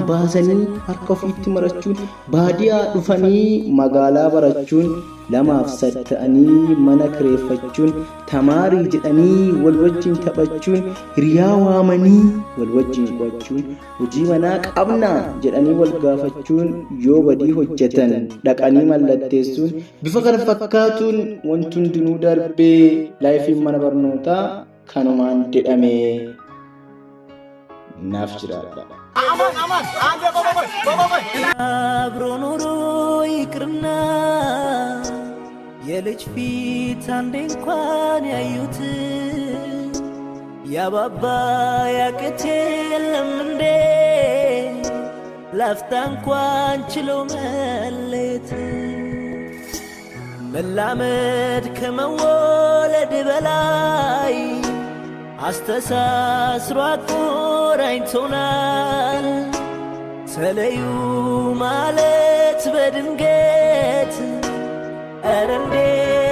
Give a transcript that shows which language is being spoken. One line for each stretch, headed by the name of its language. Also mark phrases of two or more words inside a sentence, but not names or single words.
Oromo: baasanii harka ofiitti marachuun baadiyaa dhufanii magaalaa barachuun lamaaf satta'anii mana kireeffachuun tamaarii jedhanii wal wajjin taphachuun hiriyaa waamanii wal wajjin qo'achuun hojii manaa qabna jedhanii wal gaafachuun yoo badii hojjetan dhaqanii mallatteessuun bifa kana fakkaatuun wanti hundinuu darbee laayifiin mana barnootaa kanumaan jedhame naaf jiraadha.
Amharic: አብሮ ኑሮ ይቅርና የልጅ ፊት አንዴ እንኳን ያዩት ያባባ ያቅት የለም እንዴ ላፍታ እንኳን ችሎ መለየት መላመድ ከመወለድ በላይ አስተሳስሮ አቆራኝቶናል ተለዩ ማለት በድንገት ኧረ እንዴት